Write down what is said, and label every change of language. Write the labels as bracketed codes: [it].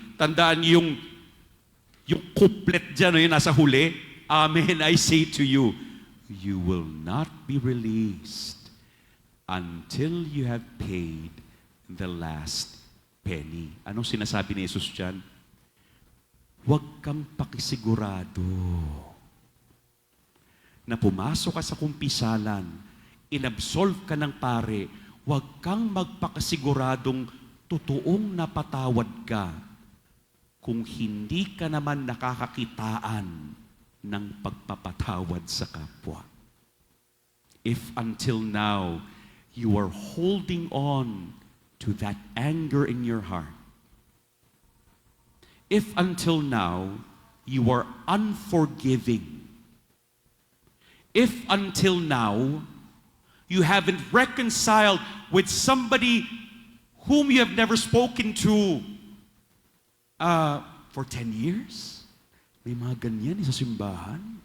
[tl] Tandaan yung couplet dyan, yung nasa huli, [en] Amen, I say to you, you will not be released until you have paid the last penny. [tl] Anong sinasabi ni Jesus dyan? Huwag kang pakisigurado na pumasok ka sa kumpisalan, inabsolve ka ng pare, huwag kang magpakasiguradong totoong napatawad ka kung hindi ka naman nakakakitaan ng pagpapatawad sa kapwa. [en] If until now, you are holding on to that anger in your heart, if until now, you are unforgiving, if until now, you haven't reconciled with somebody whom you have never spoken to for 10 years, [tl] may mga ganyan sa simbahan.